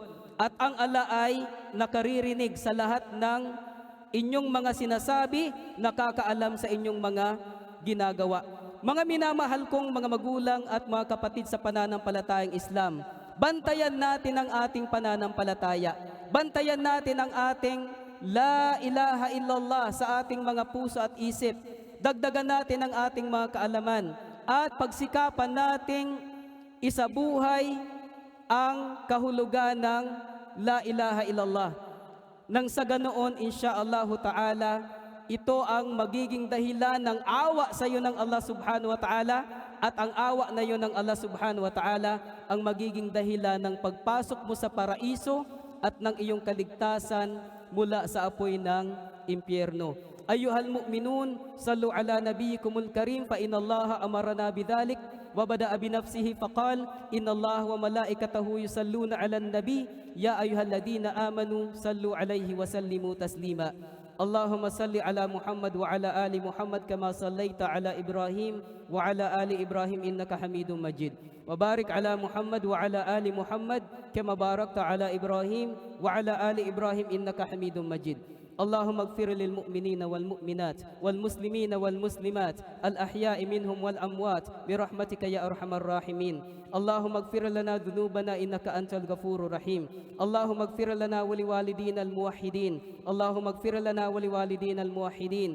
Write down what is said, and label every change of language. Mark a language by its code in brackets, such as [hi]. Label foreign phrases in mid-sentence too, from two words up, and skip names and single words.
[tl] At ang Allah ay nakaririnig sa lahat ng inyong mga sinasabi, nakakaalam sa inyong mga ginagawa. Mga minamahal kong mga magulang at mga kapatid sa pananampalatayang Islam, bantayan natin ang ating pananampalataya. Bantayan natin ang ating [ar] لا إله إلا الله [tl] sa ating mga puso at isip. Dagdagan natin ang ating mga kaalaman at pagsikapan nating isabuhay ang kahulugan ng [ar] لا إله إلا الله. [tl] Nang sa ganoon, [ar] إن شاء الله تعالى, [tl] ito ang magiging dahilan ng awa sa iyo ng Allah [ar] سبحانه وتعالى, [tl] at ang awa na yun ng Allah [ar] سبحانه وتعالى [tl] ang magiging dahilan ng pagpasok mo sa paraiso at ng iyong kaligtasan mula sa apoy ng impyerno. [ar] أيها المؤمنون، صلوا على نبيكم الكريم، فإن الله أمرنا بذلك وبدأ بنفسه فقال إن الله وملائكته يصلون على النبي يا أيها الذين آمنوا صلوا عليه وسلموا تسليما. اللهم صل على محمد وعلى آل محمد كما صليت على إبراهيم وعلى آل إبراهيم إنك حميد مجيد. وبارك على محمد وعلى آل محمد كما باركت على إبراهيم وعلى آل إبراهيم إنك حميد مجيد. اللهم اغفر للمؤمنين والمؤمنات والمسلمين والمسلمات الأحياء منهم والأموات برحمتك يا أرحم الراحمين. اللهم اغفر لنا ذنوبنا إنك أنت الغفور الرحيم. اللهم اغفر لنا ولوالدينا الموحدين. اللهم اغفر لنا ولوالدينا الموحدين.